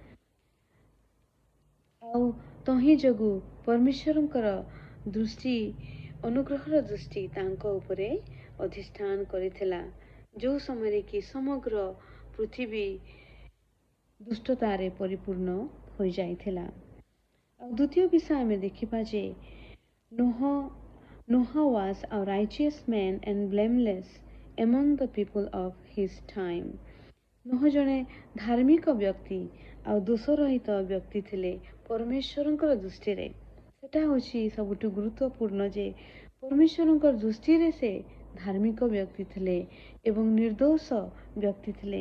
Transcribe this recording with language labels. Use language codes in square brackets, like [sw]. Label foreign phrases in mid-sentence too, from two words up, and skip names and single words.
[or] ଆଉ ତହିଁ ଯୋଗୁଁ ପରମେଶ୍ୱରଙ୍କର ଦୃଷ୍ଟି, ଅନୁଗ୍ରହର ଦୃଷ୍ଟି ତାଙ୍କ ଉପରେ ଅଧିଷ୍ଠାନ କରିଥିଲା, ଯେଉଁ ସମୟରେ କି ସମଗ୍ର ପୃଥିବୀ ଦୁଷ୍ଟତାରେ ପରିପୂର୍ଣ୍ଣ ହୋଇଯାଇଥିଲା। ଆଉ ଦ୍ୱିତୀୟ ବିଷୟ ଆମେ ଦେଖିବା ଯେ [en] Noah was a righteous man and blameless among the people of his time. [or] ନୋହ ଜଣେ ଧାର୍ମିକ ବ୍ୟକ୍ତି ଆଉ ଦୋଷରହିତ ବ୍ୟକ୍ତି ଥିଲେ ପରମେଶ୍ୱରଙ୍କର ଦୃଷ୍ଟିରେ। ସେଟା ହେଉଛି ସବୁଠୁ ଗୁରୁତ୍ୱପୂର୍ଣ୍ଣ ଯେ ପରମେଶ୍ୱରଙ୍କ ଦୃଷ୍ଟିରେ ସେ ଧାର୍ମିକ ବ୍ୟକ୍ତି ଥିଲେ ଏବଂ ନିର୍ଦ୍ଦୋଷ ବ୍ୟକ୍ତି ଥିଲେ।